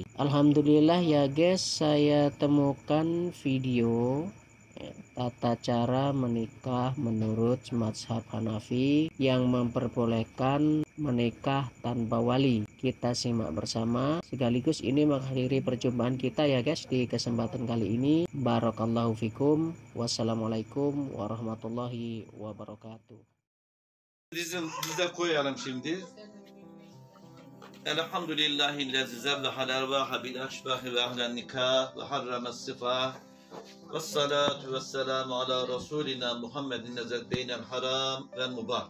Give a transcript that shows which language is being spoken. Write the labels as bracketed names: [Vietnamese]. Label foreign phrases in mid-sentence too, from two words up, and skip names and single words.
[Indonesian] Alhamdulillah ya guys, saya temukan video tata cara menikah menurut mazhab Hanafi yang memperbolehkan menikah tanpa wali. Kita simak bersama, sekaligus ini mengakhiri perjumpaan kita ya guys di kesempatan kali ini. [Arabic] بارك الله فيكم. والسلام عليكم ورحمة الله وبركاته. [Turkish] Bize koyalım şimdi. [Arabic] الحمد لله الذي زوّج الأرواح بالأشباح وأحلّ النكاح وحرّم السفاح. والصلاة والسلام على رسولنا محمد الذي ميّز بين الحرام والمباح.